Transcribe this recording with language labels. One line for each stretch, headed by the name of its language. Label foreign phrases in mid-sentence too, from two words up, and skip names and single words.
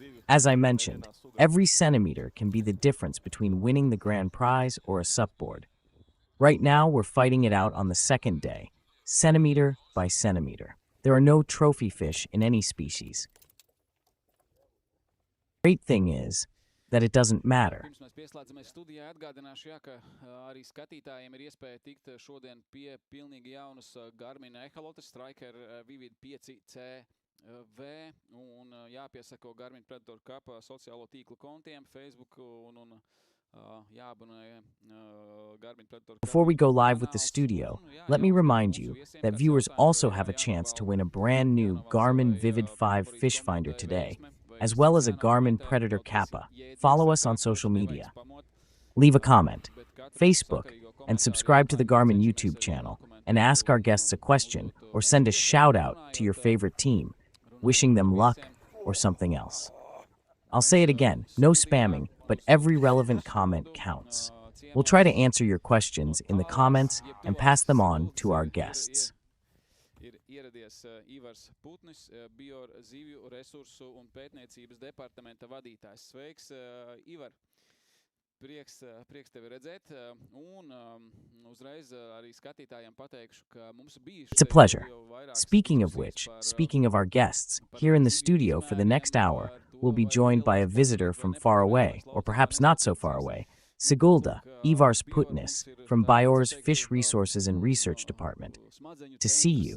English: As I mentioned, every centimeter can be the difference between winning the grand prize or a supboard. Right now, we're fighting it out on the second day, centimeter by centimeter. There are no trophy fish in any species. The great thing is that it doesn't matter.
Latvian: Pirms mēs pieslēdzamies studijā, atgādināšu, jā, ka arī skatītājiem ir iespēja tikt šodien pie pilnīgi jaunas Garmin eholotes Striker Vivid 5CV un jāpiesako Garmin Predator Cup sociālo tīklu kontiem, Facebook un
English: Before we go live with the studio, let me remind you that viewers also have a chance to win a brand new Garmin Vivid 5 fish finder today, as well as a Garmin Predator Kappa. Follow us on social media. Leave a comment, Facebook, and subscribe to the Garmin YouTube channel, and ask our guests a question or send a shout-out to your favorite team, wishing them luck or something else. I'll say it again, no spamming, but every relevant comment counts. We'll try to answer your questions in the comments and pass them on to our guests.
Latvian: Ieradies Ivars Putnis, Biozīvju resursu un pētniecības departamenta vadītājs. Sveiks, Ivar! Prieks tevi redzēt, un uzreiz arī skatītājiem pateikšu, ka mums bija...
English: It's a pleasure. Speaking of which, speaking of our guests, here in the studio for the next hour, we'll be joined by a visitor from far away, or perhaps not so far away, Sigulda Ivars Putnis from Bio's Fish Resources and Research Department, to see you.